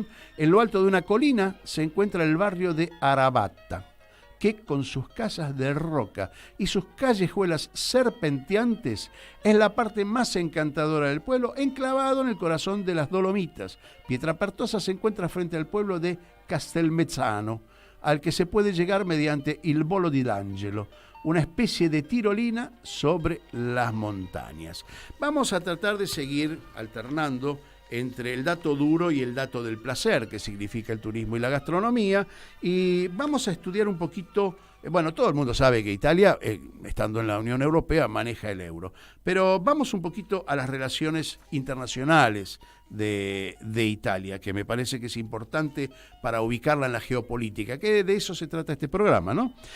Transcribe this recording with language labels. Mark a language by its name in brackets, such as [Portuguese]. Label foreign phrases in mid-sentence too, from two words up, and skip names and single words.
[Spanish] En lo alto de una colina se encuentra el barrio de Arabata, que con sus casas de roca y sus callejuelas serpenteantes es la parte más encantadora del pueblo, enclavado en el corazón de las Dolomitas. Pietrapertosa se encuentra frente al pueblo de Castelmezzano, al que se puede llegar mediante il Volo di L'Angelo, una especie de tirolina sobre las montañas. Vamos a tratar de seguir alternando entre el dato duro y el dato del placer, que significa el turismo y la gastronomía, y vamos a estudiar un poquito. Bueno, todo el mundo sabe que Italia, estando en la Unión Europea, maneja el euro, pero vamos un poquito a las relaciones internacionales de Italia, que me parece que es importante para ubicarla en la geopolítica, que de eso se trata este programa, ¿no?